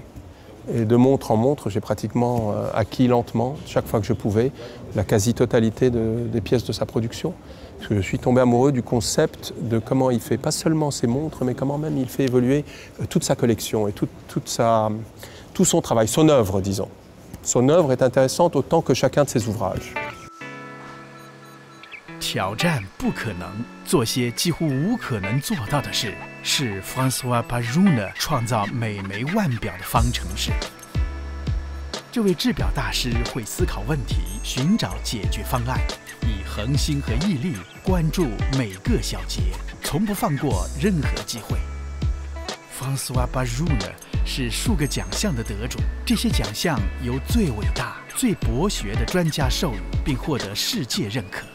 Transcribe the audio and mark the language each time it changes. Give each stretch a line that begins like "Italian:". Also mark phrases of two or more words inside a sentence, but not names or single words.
French: Et de montre en montre, j'ai pratiquement acquis lentement, chaque fois que je pouvais, la quasi-totalité des pièces de sa production. Parce que je suis tombé amoureux du concept de comment il fait pas seulement ses montres, mais comment même il fait évoluer toute sa collection et tout son travail, son œuvre, disons. Son œuvre est intéressante autant que chacun de ses ouvrages.
Chinese: 挑战不可能，做些几乎无可能做到的事，是 François Pajot 创造每枚腕表的方程式。这位制表大师会思考问题，寻找解决方案，以恒心和毅力关注每个小节，从不放过任何机会。François Pajot 是数个奖项的得主，这些奖项由最伟大、最博学的专家授予，并获得世界认可。